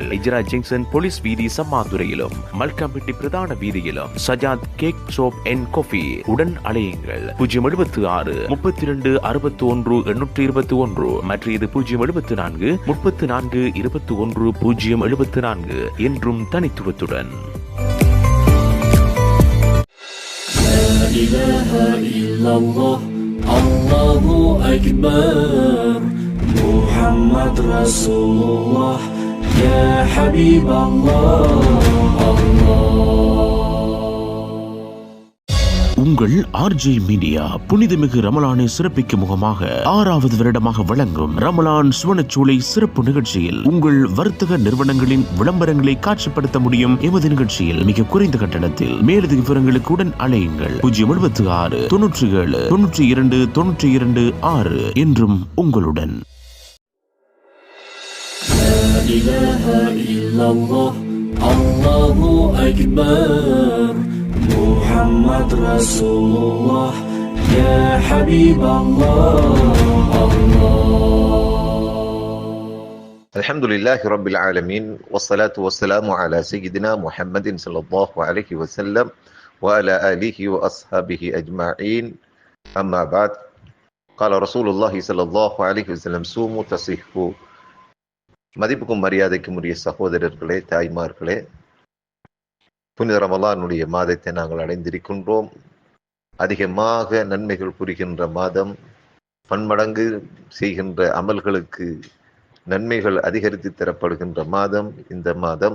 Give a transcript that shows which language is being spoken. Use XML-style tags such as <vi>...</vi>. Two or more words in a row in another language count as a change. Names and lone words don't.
<ta>இஜரா ஜங்ஷன் போலீஸ் வீதி சம்மாந்துறையிலும் மல்காம்பட்டி பிரதான வீதியிலும் சஜாத் கேக் ஷாப் அண்ட் காஃபி உடன் அலையுங்கள். 076 32 61 821 மற்றும் இது 074 34 21 074 என்றும் தனித்துவத்துடன்.</ta> <ar>لا إله إلا الله الله أكبر محمد رسول الله يا حبيب الله</ar> <ta>உங்கள் ஆர்ஜே மீடியா புனிதமிகு ரமலானை சிறப்பிக்கும் முகமாக 6வது வருடமாக வழங்கும் ரமலான் சுவனச்சூளை சிறப்பு நிகழ்ச்சியில் உங்கள் வர்த்தக நிறுவனங்களின் விளம்பரங்களை காட்சிப்படுத்த முடியும். எமது நிகழ்ச்சியில் மிக குறைந்த கட்டணத்தில் மேலதிக விவரங்களுக்கு உடன் அழையுங்கள். 076 97 92 92 6 என்றும் உங்களுடன்.</ta> <ar>لا إله إلا الله الله أكبر محمد رسول الله يا حبيب الله الحمد لله رب العالمين والصلاة والسلام على سيدنا محمد صلى الله عليه وسلم وعلى آله وأصحابه أجمعين أما بعد قال رسول الله صلى الله عليه وسلم سوموا تصحوا.</ar> <ta>மதிப்புக்கும் மரியாதைக்கும் உரிய சகோதரர்களே, தாய்மார்களே, புனித ரமலானுடைய மாதத்தை நாங்கள் அடைந்திருக்கின்றோம். அதிகமாக நன்மைகள் புரிகின்ற மாதம், பன்மடங்கு செய்கின்ற அமல்களுக்கு நன்மைகள் அதிகரித்து தரப்படுகின்ற மாதம் இந்த மாதம்.</ta>